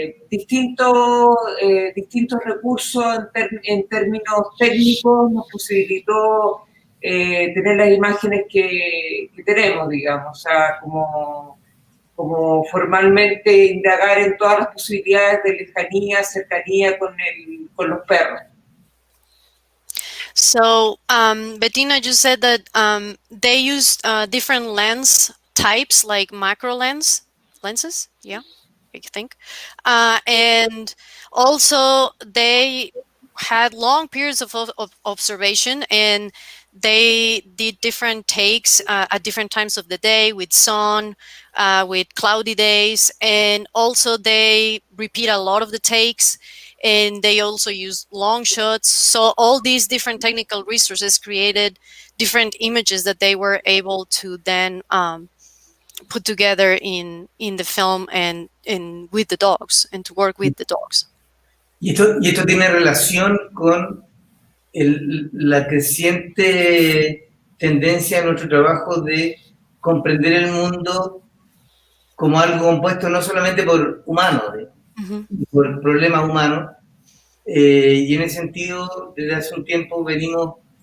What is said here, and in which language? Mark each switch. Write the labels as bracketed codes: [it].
[es] distintos recursos en términos técnicos nos posibilitó tener las imágenes que tenemos, digamos, o sea, como formalmente indagar en todas las posibilidades de lejanía, cercanía con los perros. [en] So Bettina just said that they used different lens types, like macro lenses, yeah, I think, and also they had long periods of observation, and they did different takes at different times of the day, with sun, with cloudy days, and also they repeat a lot of the takes, and they also use long shots. So all these different technical resources created different images that they were able to then put together in the film and with the dogs, and to work with the dogs. [es] Y esto tiene relación con la creciente tendencia en nuestro trabajo de comprender el mundo como algo compuesto no solamente por humanos, por problemas humanos, y en ese sentido, desde hace un tiempo venimos